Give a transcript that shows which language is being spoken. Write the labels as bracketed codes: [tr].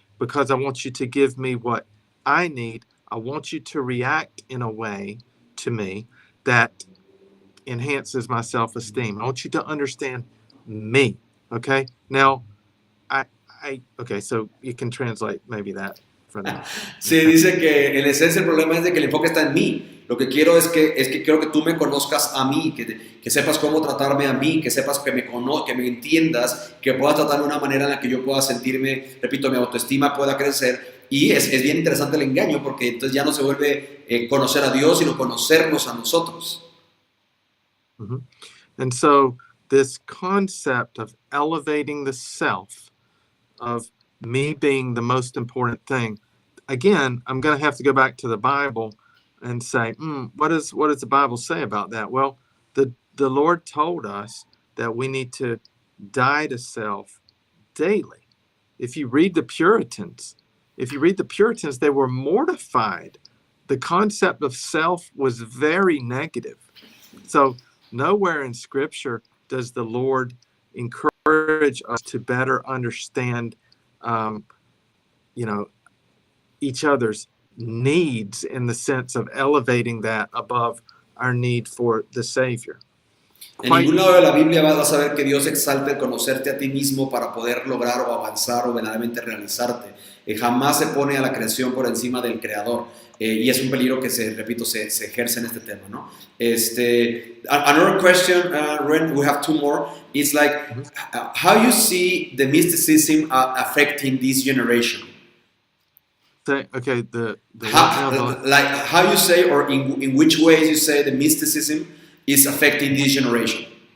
[en] Because I want you to give me what I need. I want you to react in a way to me that enhances my self-esteem. I want you to understand me. Okay. Now, okay, so you can translate maybe that for them. [es] Sí, dice que en esencia el problema es de que el enfoque está en mí. Lo que quiero es que quiero que tú me conozcas a mí, que sepas cómo tratarme a mí, que sepas que que me entiendas, que puedas tratarme de una manera en la que yo pueda sentirme, repito, mi autoestima pueda crecer. Y es bien interesante el engaño porque entonces ya no se vuelve conocer a Dios, sino conocernos a nosotros. Mm-hmm. [en] And so this concept of elevating the self, of me being the most important thing, again, I'm going to have to go back to the Bible and say, what does the Bible say about that? Well, the Lord told us that we need to die to self daily. If you read the Puritans, they were mortified. The concept of self was very negative. So nowhere in Scripture does the Lord encourage us to better understand, each other's needs in the sense of elevating that above our need for the Savior. [es] En ningún lado de la Biblia vas a ver que Dios exalte el conocerte a ti mismo para poder lograr o avanzar o verdaderamente realizarte. Jamás se pone a la creación por encima del Creador. Y es un peligro que se ejerce en este tema, ¿no? [en] Another question, Ren, we have two more. It's like, how you see the mysticism affecting this generation? Okay, how you say, or in which ways you say the mysticism is affecting this generation?